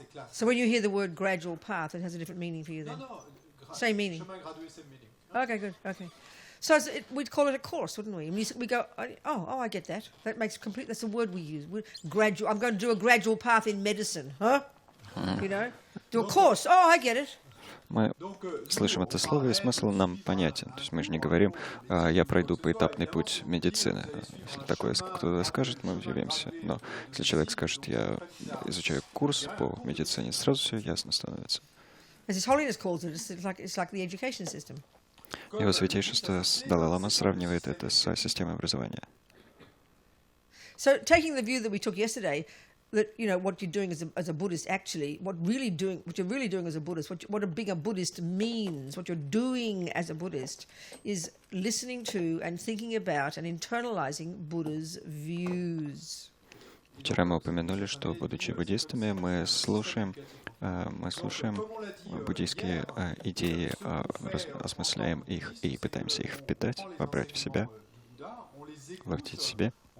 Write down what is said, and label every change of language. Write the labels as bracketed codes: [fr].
[en] So when you hear the word gradual path, it has a different meaning for you then? Same meaning. Okay, good. Okay. So we'd call it a course, wouldn't we? And we go, oh, I get that. That makes complete. That's the word we use. Gradual. I'm going to do a gradual path in medicine, huh? You know, do a course. Oh, I get it. [ru] Мы слышим это слово, и смысл нам понятен. То есть мы же не говорим, я пройду поэтапный путь медицины. Если такое кто-то скажет, мы удивимся. Но если человек скажет, я изучаю курс по медицине, сразу все ясно становится. [en] As His Holiness calls it, it's like the education system. [ru] Его Святейшество Далай-Лама сравнивает это с системой образования. [en] So, taking the view that we took yesterday, that what you're doing as a Buddhist, actually, what you're really doing as a Buddhist, what being a Buddhist means, what you're doing as a Buddhist, is listening to and thinking about and internalizing Buddha's views. [ru] Вчера мы упомянули, что, будучи буддистами, мы слушаем буддийские идеи, осмысляем их и пытаемся их впитать, вобрать в себя, вложить в себе.